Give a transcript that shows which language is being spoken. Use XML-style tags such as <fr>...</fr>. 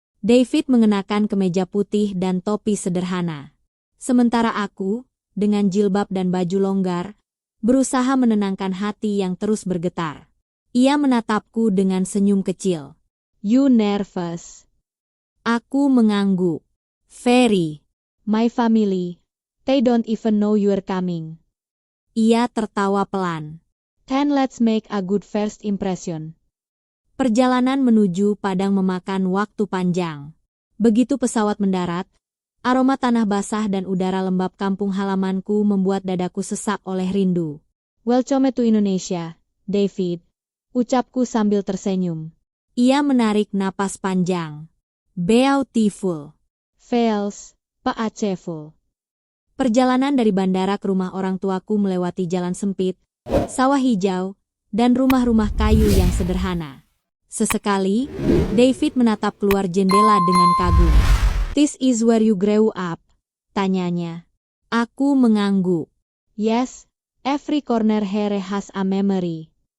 <id>David mengenakan kemeja putih dan topi sederhana. Sementara aku, dengan jilbab dan baju longgar, berusaha menenangkan hati yang terus bergetar. Ia menatapku dengan senyum kecil.</id> <en>You nervous?</en> <id>Aku mengangguk.</id> <en>Very. My family, they don't even know you're coming.</en> <id>Ia tertawa pelan.</id> <en>Then let's make a good first impression.</en> <id>Perjalanan menuju Padang memakan waktu panjang. Begitu pesawat mendarat, aroma tanah basah dan udara lembab kampung halamanku membuat dadaku sesak oleh rindu.</id> <en>Welcome to Indonesia,</en> <id>David, ucapku sambil tersenyum. Ia menarik napas panjang.</id> <en>Beautiful. Fails, Paacheful.</en> <id>Perjalanan dari bandara ke rumah orang tuaku melewati jalan sempit, sawah hijau, dan rumah-rumah kayu yang sederhana. Sesekali, David menatap keluar jendela dengan kagum.</id> <en>"This is where you grew up?"</en> <id>tanyanya. Aku mengangguk.</id> <en>"Yes, every corner here has a memory."</en>